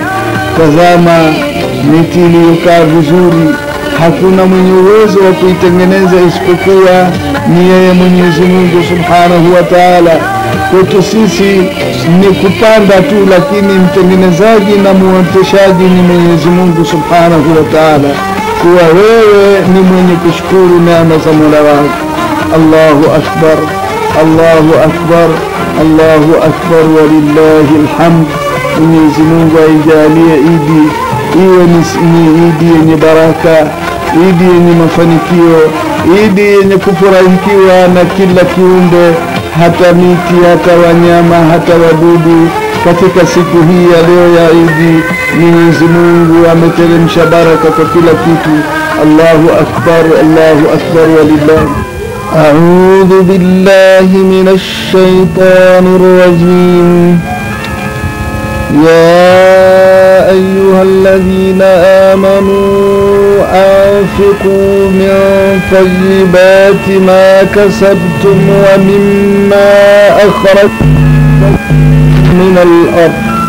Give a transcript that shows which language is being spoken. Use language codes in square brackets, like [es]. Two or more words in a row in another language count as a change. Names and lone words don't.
[sw] Tazama miti iliyokaa vizuri, hakuna mwenye uwezo wa kuitengeneza isipokuwa ni yeye Mwenyezi Mungu [ar] سبحانه وتعالى. [sw] Kwetu sisi ni kupanda tu, lakini mtengenezaji na muoteshaji ni Mwenyezi Mungu [ar] سبحانه وتعالى. [sw] Kuwa wewe ni mwenye kushukuru neema za Mola wako. [ar] الله أكبر، الله أكبر، الله أكبر، ولله الحمد. [sw] Mwenyezi Mungu aijalie Idi iwe ni Idi yenye baraka, Idi yenye mafanikio, Idi yenye kufurahikiwa na kila kiumbe, hata miti, hata wanyama, hata wadudu. Katika siku hii ya leo ya Idi, Mwenyezi Mungu ameteremsha baraka kwa kila kitu. [ar] الله أكبر، الله أكبر، ولله. أعوذ بالله من الشيطان الرجيم. يا أيها الذين آمنوا أنفقوا من طيبات ما كسبتم ومما أخرجتم من الأرض